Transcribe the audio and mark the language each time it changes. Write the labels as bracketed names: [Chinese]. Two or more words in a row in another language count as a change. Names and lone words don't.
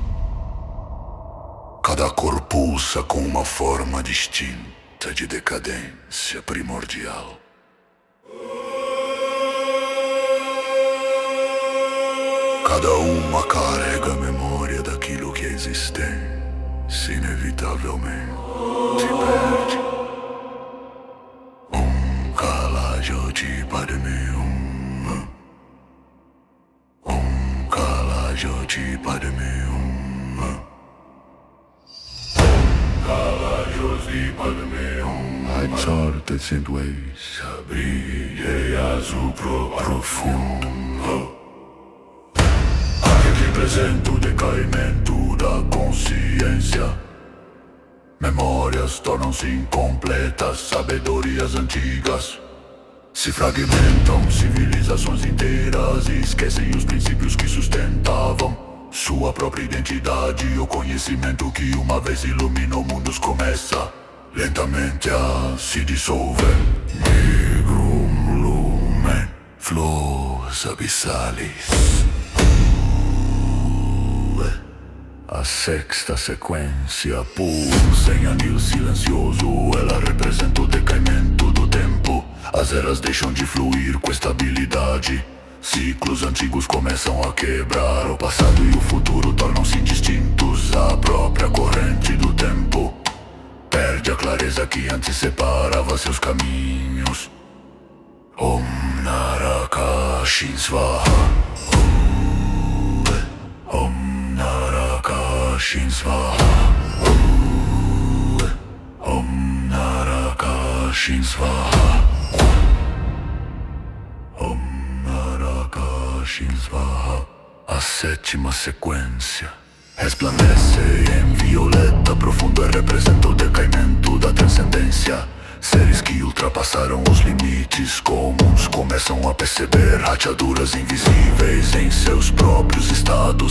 [Portuguese] Cada cor pulsa com uma forma distinta de decadência primordial. Cada uma carrega a memória daquilo que a existência inevitavelmente perde. [Sanskrit] Kala Jyoti Padme Hum. Kala Jyoti Padme Hum. Kala Jyoti Padme Hum. [Portuguese] Sortes em dois, brilhe azul profundo. Representa o decaimento da consciência. Memórias tornam-se incompletas, sabedorias antigas se fragmentam, civilizações inteiras esquecem os princípios que sustentavam sua própria identidade. O conhecimento que uma vez iluminou mundos começa lentamente a se dissolver. [Latin] Negrum lumen, flores abissales. [Portuguese] A sexta sequência pulsa em anil silencioso. Ela representa o decaimento do tempo. As eras deixam de fluir com estabilidade. Ciclos antigos começam a quebrar. O passado e o futuro tornam-se indistintos. A própria corrente do tempo perde a clareza que antes separava seus caminhos. [Sanskrit] Om Naraka Svaha. Om Naraka Svaha. Om Naraka Svaha. Om Naraka Svaha. [Portuguese] A sétima sequência resplandece em violeta profundo e representa o decaimento da transcendência. Seres que ultrapassaram os limites comuns começam a perceber rachaduras invisíveis em seus próprios estados.